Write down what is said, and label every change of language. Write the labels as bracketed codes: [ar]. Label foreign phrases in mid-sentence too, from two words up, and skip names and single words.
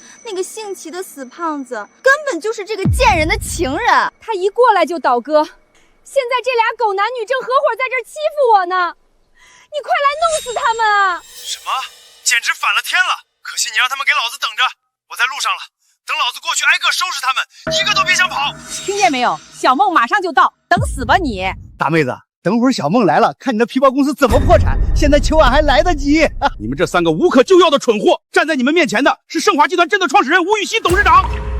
[zh] 那個姓齊的死胖子根本就是這個賤人的情人，他一過來就倒戈，現在這倆狗男女正合夥在這兒欺負我呢。你快來弄死他們啊！什麼？簡直反了天了！可惜你讓他們給老子等着，我在路上了，等老子過去挨個收拾他們，一個都別想跑！聽見沒有？小孟馬上就到，等死吧你！大妹子，等會兒小孟來了，看你的皮包公司怎麼破產，現在求俺還來得及。你們這三個無可救藥的蠢貨，站在你們面前的是盛華集團真的創始人吳禹錫董事長。